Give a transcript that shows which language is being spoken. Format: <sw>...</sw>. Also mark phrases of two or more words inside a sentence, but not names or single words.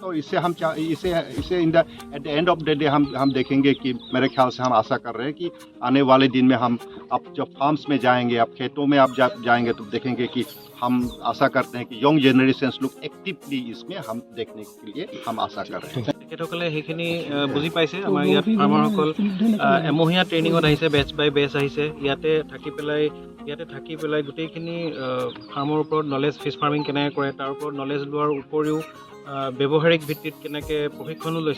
<hi>और इससे हम इसे</hi> <en>at the end of the day</en> <hi>हम देखेंगे कि मेरे ख्याल से हम आशा कर रहे हैं कि आने वाले दिन में हम अब जब फार्म्स में जाएंगे, अब खेतों में आप जाएंगे तो देखेंगे कि हम आशा करते हैं कि</hi> <en>young generations</en> <hi>लोग एक्टिवली इसमें हम देखने के लिए हम आशा कर रहे हैं।</hi> <as>তেখেতসকলে সেইখিনি বুজি পাইছে। আমাৰ ইয়াত ফাৰ্মাৰসকল এমহীয়া ট্ৰেইনিঙত আহিছে,</as> <en>batch by batch</en> <as>আহিছে। ইয়াতে থাকি পেলাই গোটেইখিনি ফাৰ্মৰ ওপৰত নলেজ,</as> <en>fish farming</en> <as>কেনেকৈ কৰে তাৰ ওপৰত নলেজ লোৱাৰ উপৰিও ব্যৱহাৰিক ভিত্তিত কেনেকৈ প্ৰশিক্ষণো লৈছে।</as>